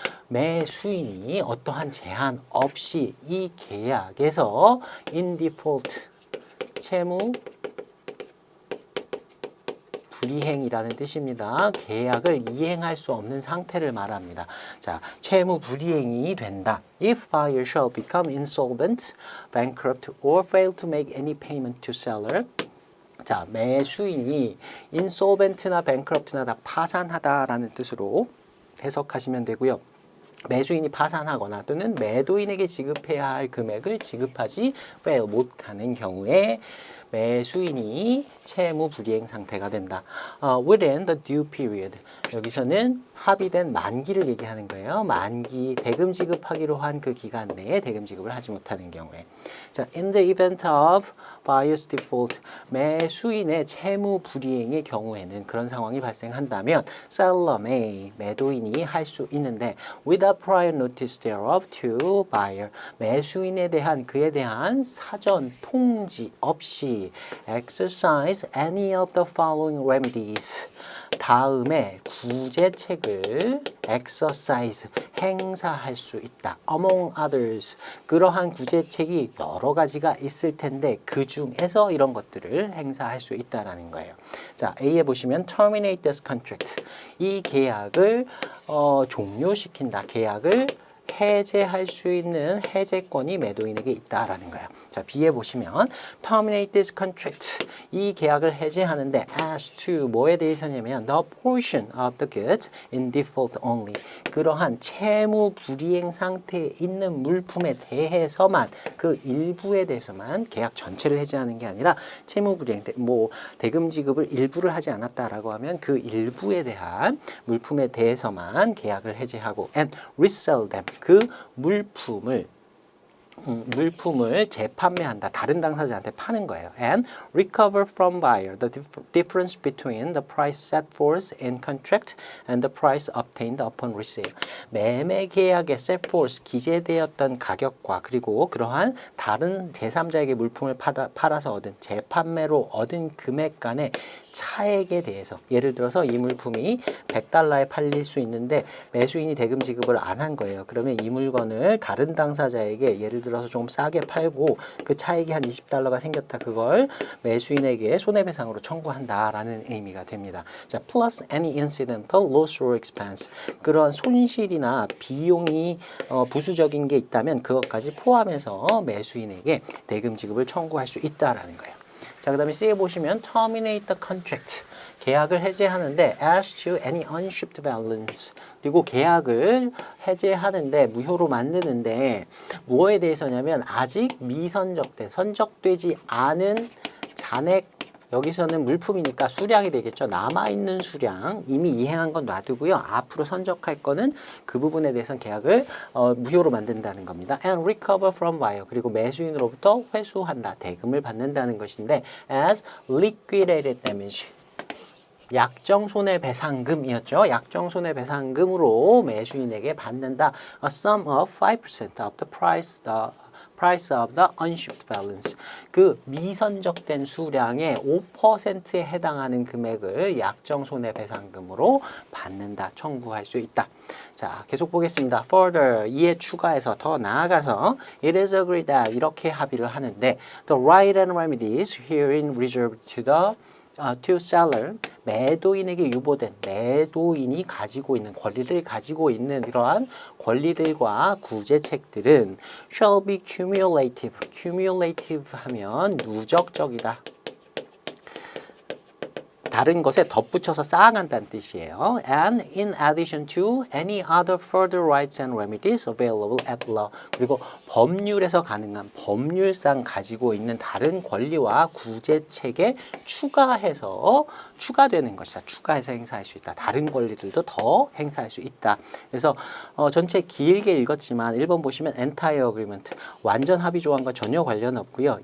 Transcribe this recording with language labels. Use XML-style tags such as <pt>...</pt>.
<ko>매수인이 어떠한 제한 없이 이 계약에서 in default, 채무 불이행이라는 뜻입니다. 계약을 이행할 수 없는 상태를 말합니다. 자, 채무 불이행이 된다.</ko> <en>If buyer shall become insolvent, bankrupt, or fail to make any payment to seller.</en> <ko>자, 매수인이 insolvent나 bankrupt나 다 파산하다라는 뜻으로 해석하시면 되고요. 매수인이 파산하거나 또는 매도인에게 지급해야 할 금액을 지급하지 fail 못하는 경우에 매수인이 채무 불이행 상태가 된다.</ko> <en>Within the due period.</en> <ko>여기서는 합의된 만기를 얘기하는 거예요. 만기, 대금 지급하기로 한 그 기간 내에 대금 지급을 하지 못하는 경우에.</ko> <en>자, in the event of buyer's default,</en> <ko>매수인의 채무 불이행의 경우에는 그런 상황이 발생한다면</ko> <en>seller may,</en> <ko>매도인이 할 수 있는데</ko> <en>without prior notice thereof to buyer,</en> <ko>매수인에 대한 그에 대한 사전 통지 없이</ko> <en>exercise any of the following remedies.</en> <ko>다음에 구제책을 exercise, 행사할 수 있다.</ko> <en>among others,</en> <ko>그러한 구제책이 여러 가지가 있을 텐데 그 중에서 이런 것들을 행사할 수 있다라는 거예요. 자, A에 보시면</ko> <en>terminate this contract.</en> <ko>이 계약을 종료시킨다. 계약을 해제할 수 있는 해제권이 매도인에게 있다라는 거예요. 자, B에 보시면</ko> <en>terminate this contract.</en> <ko>이 계약을 해제하는데</ko> <en>as to</en> <ko>뭐에 대해서냐면</ko> <en>the portion of the goods in default only.</en> <ko>그러한 채무 불이행 상태에 있는 물품에 대해서만 그 일부에 대해서만 계약 전체를 해제하는 게 아니라 채무 불이행 뭐 대금 지급을 일부를 하지 않았다라고 하면 그 일부에 대한 물품에 대해서만 계약을 해제하고</ko> <en>and resell them.</en> <ko>그 물품을 재판매한다. 다른 당사자한테 파는 거예요.</ko> <en>And recover from buyer the difference between the price set forth in contract and the price obtained upon resale.</en> <ko>매매 계약에 set forth 기재되었던 가격과 그리고 그러한 다른 제3자에게 물품을 팔아서 얻은 재판매로 얻은 금액 간의 차액에 대해서 예를 들어서 이 물품이 100달러에 팔릴 수 있는데 매수인이 대금 지급을 안 한 거예요. 그러면 이 물건을 다른 당사자에게 예를 들어서 좀 싸게 팔고 그 차익이 한 20달러가 생겼다. 그걸 매수인에게 손해배상으로 청구한다라는 의미가 됩니다.</ko> <en>자, plus any incidental loss or expense.</en> <ko>그런 손실이나 비용이 부수적인 게 있다면 그것까지 포함해서 매수인에게 대금 지급을 청구할 수 있다라는 거예요. 자, 그 다음에 C에 보시면</ko> <en>terminate the contract.</en> <ko>계약을 해제하는데</ko> <en>as to any unshipped balance.</en> <ko>그리고 계약을 해제하는데 무효로 만드는데 뭐에 대해서냐면 아직 미선적된 선적되지 않은 잔액 여기서는 물품이니까 수량이 되겠죠. 남아있는 수량 이미 이행한 건 놔두고요. 앞으로 선적할 거는 그 부분에 대해서는 계약을 무효로 만든다는 겁니다.</ko> <en>And recover from buyer.</en> <ko>그리고 매수인으로부터 회수한다. 대금을 받는다는 것인데</ko> <en>as liquidated damage.</en> <ko>약정 손해배상금이었죠. 약정 손해배상금으로 매수인에게 받는다.</ko> <en>A sum of 5% of the price of the unshipped balance.</en> <ko>그 미선적된 수량의 5%에 해당하는 금액을 약정 손해배상금으로 받는다. 청구할 수 있다. 자, 계속 보겠습니다.</ko> <en>Further,</en> <ko>이에 추가해서 더 나아가서</ko> <en>it is agreed that</en> <ko>이렇게 합의를 하는데</ko> <en>the right and remedies herein reserved to seller,</en> <ko>매도인에게 유보된 매도인이 가지고 있는 권리를 가지고 있는 이러한 권리들과 구제책들은</ko> <en>shall be cumulative.</en> <ko>cumulative 하면 누적적이다. 다른 것에 덧붙여서 쌓아간다는 뜻이에요.</ko> <en>And in addition to any other further rights and remedies available at law.</en> <ko>그리고 법률에서 가능한 법률상 가지고 있는 다른 권리와 구제책에 추가해서 추가되는 것이다. 추가해서 행사할 수 있다. 다른 권리들도 더 행사할 수 있다. 그래서 전체 길게 읽었지만 1번 보시면 entire agreement 완전 합의 조항과 전혀 관련 없고요.</ko>